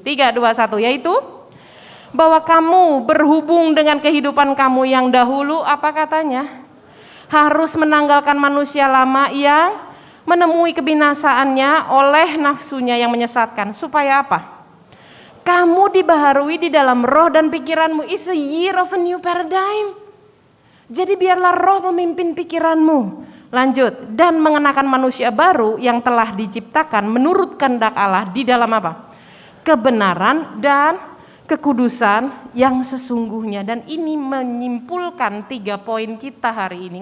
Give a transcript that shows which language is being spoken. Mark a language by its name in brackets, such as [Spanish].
[Indonesian] 3, 2, 1 yaitu bahwa kamu berhubung dengan kehidupan kamu yang dahulu, apa katanya? Harus menanggalkan manusia lama yang menemui kebinasaannya oleh nafsunya yang menyesatkan. Supaya apa? Kamu dibaharui di dalam roh dan pikiranmu. [English] It's a year of a new paradigm. [Indonesian] Jadi biarlah roh memimpin pikiranmu. Lanjut, dan mengenakan manusia baru yang telah diciptakan menurut kehendak Allah di dalam apa? Kebenaran dan kekudusan yang sesungguhnya. Dan ini menyimpulkan 3 poin kita hari ini.